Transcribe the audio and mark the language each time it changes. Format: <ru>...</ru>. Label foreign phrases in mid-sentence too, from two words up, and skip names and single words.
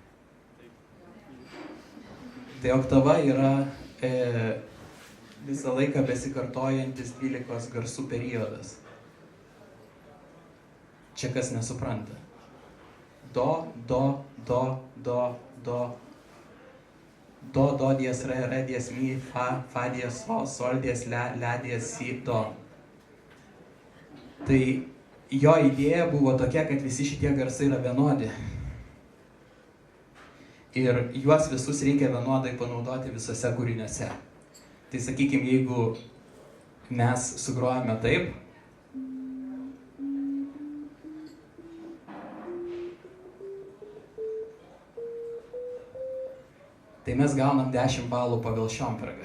<lt>Tai oktava yra visą laiką besikartojantis 12 garsų periodas. Čia kas nesupranta. Do, do, do, do, do. Do, do, dies, re, dies, mi, fa, dies, sol, dies, la, dies, si, do. Tai jo idėja buvo tokia, kad visi šitie garsai yra vienodi. Ir juos visus reikia vienodai panaudoti visose kūriniuose. Tai sakykime, jeigu mes sugrojame taip, tai mes gaunam 10 balų pagal Šiombergą.</lt>